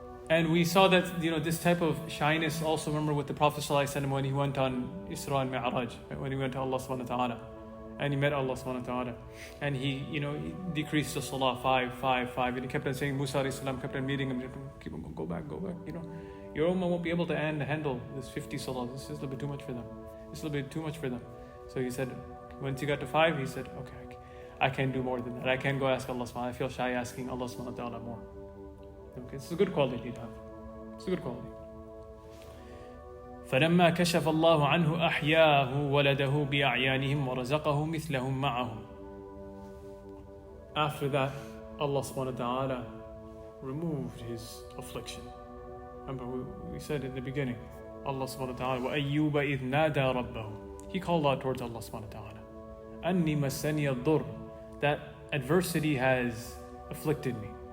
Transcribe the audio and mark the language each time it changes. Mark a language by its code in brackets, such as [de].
[en] And we saw that this type of shyness also, remember, with the Prophet ﷺ when he went on Isra and Mi'raj, when he went to Allah subhanahu wa ta'ala and he met Allah subhanahu wa ta'ala, and he decreased the salah 5, and he kept on saying, Musa alayhi salam kept on meeting him, keep on, go back, your ummah won't be able to handle this 50 salah. This is a little bit too much for them. It's a little bit too much for them. So he said, once he got to 5, he said, okay, I can't do more than that. I can't go ask Allah subhanahu wa ta'ala. I feel shy asking Allah subhanahu wa ta'ala more. Okay, it's a good quality to have. It's a good quality. [ar] فلما كشف الله عنه أحياه ولده بأعيانهم ورزقه مثلهم معهم. [en] After that, Allah subhanahu wa ta'ala removed his affliction. Remember we said in the beginning, Allah subhanahu wa ta'ala [ar] وَأَيُّوبَ إِذْ نَادَى رَبَّهُ. [en] He called out towards Allah subhanahu wa ta'ala. [ar] أَنِّي مَسَّنِيَ الضُّرُّ. [en] That adversity has afflicted me.